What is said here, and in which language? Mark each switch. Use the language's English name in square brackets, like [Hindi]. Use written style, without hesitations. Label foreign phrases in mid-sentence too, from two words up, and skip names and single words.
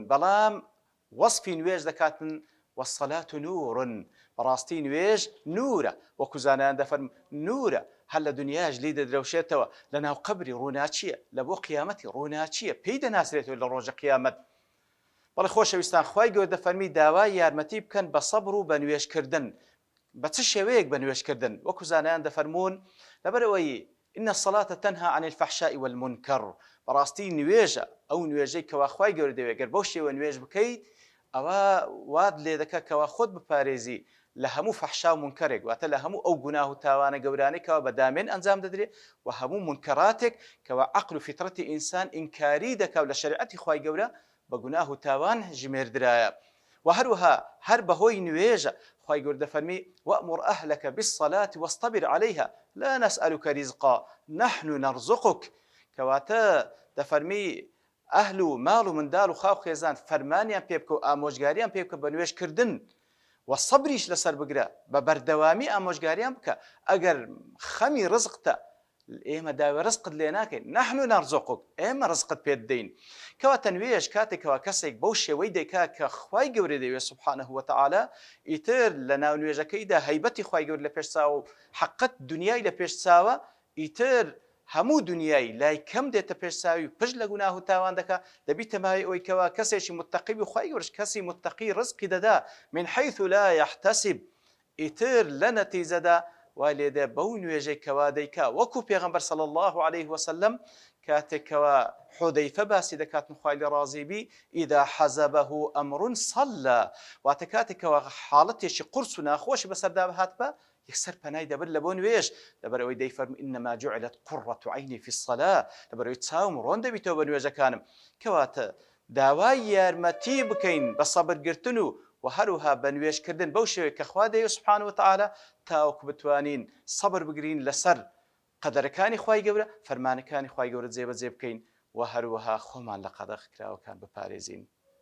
[Central Kurdish] بەڵام وەصفی نوێژ دەکاتن [Arabic] والصلاة نور، [Central Kurdish] بەڕاستی نوێژ نورە، وەکو زانایان دەفەرمون نورە، هەر لە دنیاش لی دەدرەوشێتەوە، لە ناو قەبری ڕووناچیە، لە بۆ قیامەتی ڕووناچیە، پێی دەناسرێتەوە لە ڕۆژە قیامەت. بەڵێ خۆشەویستان، خوای گەورە دەفەرمی داوای یارمەتی بکەن بە سەبر و بە نوێژکردن. بە چ شێوەیەک بە نوێژکردن؟ وەکو زانایان دەفەرمون لەبەرەوەی [Arabic] إن الصلاة تنهى عن الفحشاء والمنكر، [Central Kurdish] بەڕاستی نوێژە، ئەو نوێژەی کەوا خوای گەورە دەوێت گەر بەو شێوە نوێژ بکەیت ئەوە وات لێ دەکات کەوا خۆت بپارێزی لە هەموو فەحشا و منکەرێک، واتە لە هەموو ئەو گوناه و تاوانە گەورانەی کەوا بەدامێن ئەنجام دەدرێت و هەموو منکەراتێک کەوا عەقل و فیترەتی ئینسان ئینکاری دەکات لە شەریعەتی خوای گەورە بە گوناه و تاوان ژمێردرایە. و هەروەها هەر بەهۆی نوێژە خوای گەورە دەفەرمی [Arabic] وأمر أهلك بالصلاة واصطبر عليها لا نسألك رزقا نحن نرزقك، [Central Kurdish] کەواتە دەفەرمی ئەهل و ماڵ و منداڵ و خاو خێزان فەرمانیان پێ بکە و ئامۆژگاریان پێ بکە بە نوێژکردن و سەبریش لەسەر بگرە، بە بەردەوامی ئامۆژگاریان بکە. ئەگەر خەمی ڕزقتە ئێمە داوای ڕزقت لێ ناکەین، [Arabic] نحن نرزقك، [Central Kurdish] ئێمە ڕزقت پێ دەین. کەواتە نوێژ کاتێکەوە کەسێک بەو شێوەی دەیکات کە خوای گەورە دەوێت [Arabic] سوبحانه وتعالى، [Central Kurdish] ئیتر لە ناو نوێژەکەیدا هەیبەتی خوای گەورە لە پێش چاوە و حەقەت دنیای لە پێش چاوە، ئیتر هەموو دنیای لای کەم دێتە پێش چاوی پشت لە گوناه و تاوان دەکات، دەبیتە مای ئەوەی کەوا کەسێکی متەقی بی خوای گەورەش کەسی متەقی ڕزقی دەدا [Arabic] من حيث لا يحتسب، [Central Kurdish] ئیتر لە نەتیجەدا وای لێدە بەو نوێژەی کەوا دەیکا، وەکو پێغەمبەر [Arabic] صلی الله عليه وسلم [Central Kurdish] کاتێکەوە حودەیفە باسی دەکاتن خوای لێ ڕازی بی [Arabic] ئیدا حەزەبەه ئەمڕ صەلە، [Central Kurdish] واتە کاتێکەوە حاڵەتێکی قورس و ناخۆشی بەسەردا هات بە یەکسەر پەنای دەبر لە بۆ نوێژ، لەبەرەوەی دەیفەرمی [Arabic] إنما جعلت قرة عینی في الصلاة، [Central Kurdish] لەبەرەوەی چاوم ڕۆن دەبیتەوە بە نوێژەکانم. کەواتە داوای یارمەتی بکەین بە سەبرگرتن و هەروها بە نوێژکردن بەو شێوەیە کە خوا دەیەوێت [Arabic] سوبحانه وتعالى [Central Kurdish] تاوەکو بتوانین سەبر بگرین لەسەر قەدەرەکانی خوای گەورە، فەرمانەکانی خوای گەورە جێبەجێ بکەین و هەروەها خۆمان لە قەدەغ کراوەکان بپارێزین.